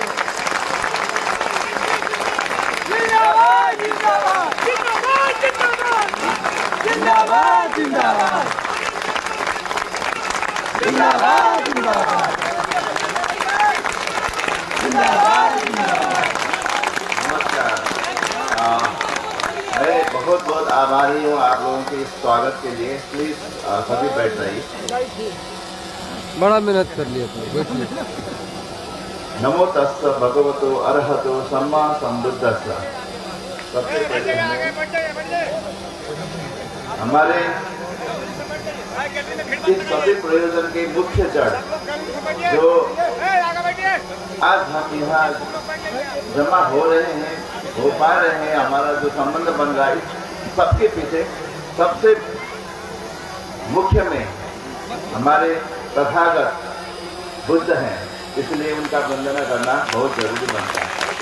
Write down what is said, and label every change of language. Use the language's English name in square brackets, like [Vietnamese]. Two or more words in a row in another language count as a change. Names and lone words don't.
[Hindi] जिंदाबाद जिंदाबाद जिंदाबाद जिंदाबाद जिंदाबाद जिंदाबाद। नमस्कार, मैं बहुत आभारी हूँ आप लोगों के इस स्वागत के लिए। प्लीज सभी बैठ जाइए। बड़ा मेहनत कर लिया था, बैठिए। [Pali] नमो तस्स भगवतो अरहतो सम्मा संबुद्धस्स। [Hindi] सबसे पहले हमारे इस सभी प्रयोजन के मुख्य जड़ जो आज हम यहाँ जमा हो रहे हैं, हो पा रहे हैं, हमारा जो संबंध बन रहा है, सबके पीछे सबसे मुख्य में हमारे तथागत बुद्ध हैं, इसलिए उनका वंदना करना बहुत जरूरी बनता है।